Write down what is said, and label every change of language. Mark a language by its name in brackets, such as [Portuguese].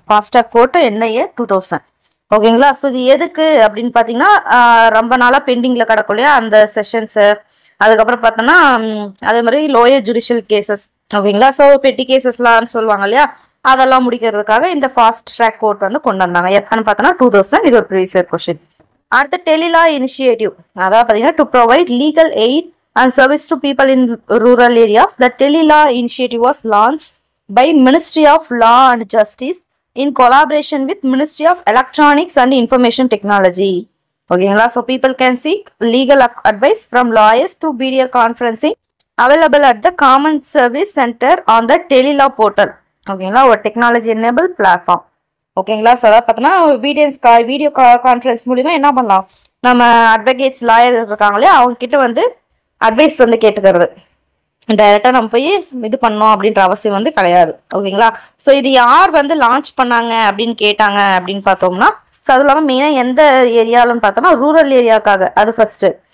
[Tamil] Fast track court என்ன year? 2000. ஓகேங்களா? So இது எதுக்கு அப்படின்னு பாத்தீங்கன்னா ரொம்ப நாளா பெண்டிங்ல கிடக்கும் இல்லையா அந்த செஷன்ஸ், அதுக்கப்புறம் பார்த்தோன்னா அதே மாதிரி லோயர் ஜுடிஷியல் கேசஸ். ஓகேங்களா? ஸோ பெட்டி கேசஸ்லாம் சொல்லுவாங்க இல்லையா, அதெல்லாம் முடிக்கிறதுக்காக இந்த ஃபாஸ்ட் ட்ராக் கோர்ட் வந்து கொண்டு வந்தாங்க. எப்பன்னு பார்த்தோன்னா 2000. இது ஒரு ப்ரீவியஸ் கொஸ்டின். அடுத்த டெலிலா இனிஷியேட்டிவ், அதாவது பார்த்தீங்கன்னா to provide legal eight [English] and service to people in rural areas. The Telila initiative was launched by Ministry of Law and Justice in collaboration with Ministry of Electronics and Information Technology. Okay, so people can seek legal advice from lawyers through video conferencing available at the Common Service Center on the Telila portal. Okay, ஒரு technology enabled platform. ஓகேங்களா? [Tamil] So அதாவது பார்த்தோன்னா video conference மூலிமா என்ன பண்ணலாம், நம்ம advocates lawyer இருக்காங்க இல்லையா, அவங்க கிட்ட வந்து அட்வைஸ் வந்து கேட்டுக்கிறது. டைரக்டா நம்ம போய் இது பண்ணோம் அப்படின்ற அவசியம் வந்து கிடையாது. ஓகேங்களா? ஸோ இது யார் வந்து லான்ச் பண்ணாங்க அப்படின்னு கேட்டாங்க அப்படின்னு பார்த்தோம்னா, ஸோ அது இல்லாமல் மெயினாக எந்த ஏரியாலன்னு பார்த்தோம்னா ரூரல் ஏரியாவுக்காக, அது ஃபர்ஸ்ட்.